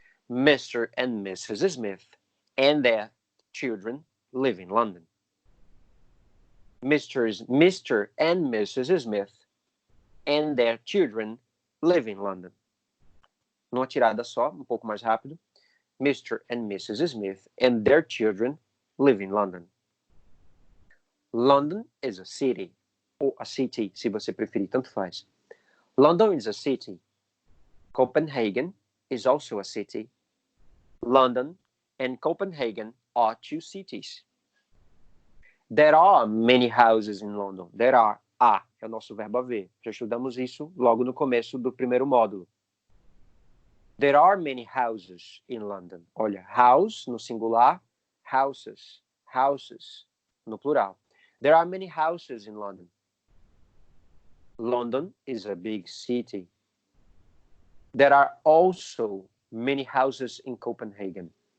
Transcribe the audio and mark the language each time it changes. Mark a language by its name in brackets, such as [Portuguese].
[English] Mr. and Mrs. Smith and their children live in London. Mr. and Mrs. Smith and their children live in London. [Portuguese] Numa tirada só, um pouco mais rápido. [English] Mr. and Mrs. Smith and their children live in London. London is a city. [Portuguese] Ou a city, se você preferir, tanto faz. [English] London is a city. Copenhagen is also a city. London and Copenhagen are two cities. There are many houses in London. There are. [Portuguese] É o nosso verbo haver. Já estudamos isso logo no começo do primeiro módulo. [English] There are many houses in London. [Portuguese] Olha, house no singular, houses no plural. [English] There are many houses in London. London is a big city. There are also many houses in Copenhagen.